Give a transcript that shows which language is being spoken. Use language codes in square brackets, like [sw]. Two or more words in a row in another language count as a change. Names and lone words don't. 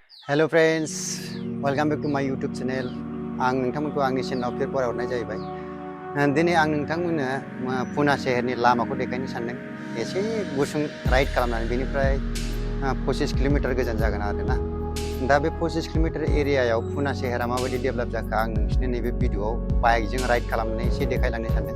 [en] Hello friends, welcome back to my YouTube channel. [brx] आं नोंथांमोनखौ आंनि चेनेलाव फिर बरायहरनाय जाहैबाय। दिनै आं नोंथांमोननो पुना शहरनि लामाखौ देखायनो सानदों। एसे गुसुं राइड खालामनानै बेनिफ्राय 25 किलोमिटार गोजान जागोन आरोना। दा बे 25 किलोमिटार एरियायाव पुना शहरा माबायदि डेभेलप जाखो आं नोंसिनो नैबे भिडिअआव बाइकजों राइड खालामनानै एसे देखायलांनो सानदों।